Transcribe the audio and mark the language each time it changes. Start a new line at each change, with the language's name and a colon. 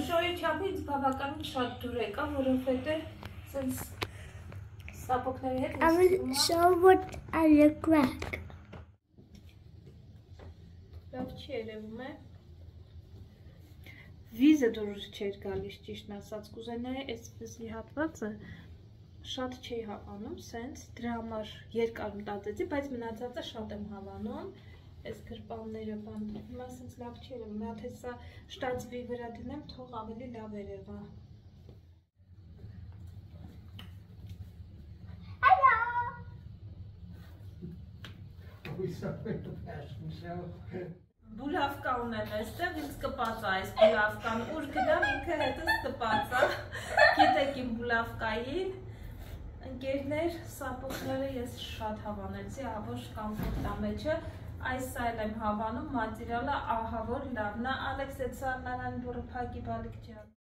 Armenian: Շոյի չափից բավականին շատ դուր եկա, որովհետև սենց սապոկների հետ
English: I will show what I look like.
Armenian: լավ չի երևում է։ Վիզը դուրս չէր գալիս ճիշտն ասած, կուզենայի այսպեսի հատվածը շատ չի հավանում, սենց դրա համար երկար մտածեցի, բայց մնացածը շատ եմ հավանում, այս գրպանները բան, հիմա սենց լավ չի երևում, մի հատ հեսա շտացվի վրա դնեմ, թող ավելի լավ երևա։
English: Hello. We started the fashion show.
Armenian: Բուլավկա ունեմ այստեղ, ինձ կպած է այս բուլավկան, ուր գնամ ինքը հետս կպած է, գիտեք իմ բուլավկային, ընկերներ, սապոկները ես շատ հավանեցի, ահավոր կամֆորտ ամեջը, այս սայլ եմ հավանում, մատիրալը ահավոր լավն է, Ալեքս էտ սարնարան բուրը պակի բալիք ջան։